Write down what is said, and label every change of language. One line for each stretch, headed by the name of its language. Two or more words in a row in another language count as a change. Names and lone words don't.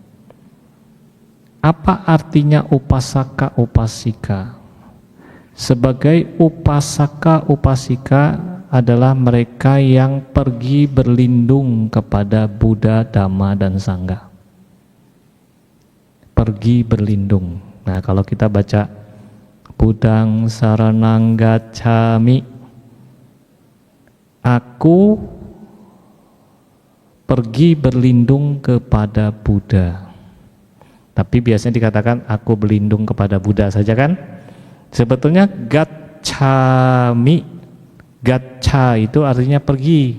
Indonesian: Apa artinya
Pali: upasaka upasika?
Indonesian: Sebagai
Pali: upasaka upasika
Indonesian: adalah mereka yang pergi berlindung kepada Buddha, Dhamma, dan Sangha. Pergi berlindung. Nah, kalau kita baca
Pali: Buddhang saranang gacchami,
Indonesian: aku pergi berlindung kepada Buddha. Tapi biasanya dikatakan aku berlindung kepada Buddha saja kan? Sebetulnya
Pali: gacchami Gaccha
Indonesian: itu artinya pergi.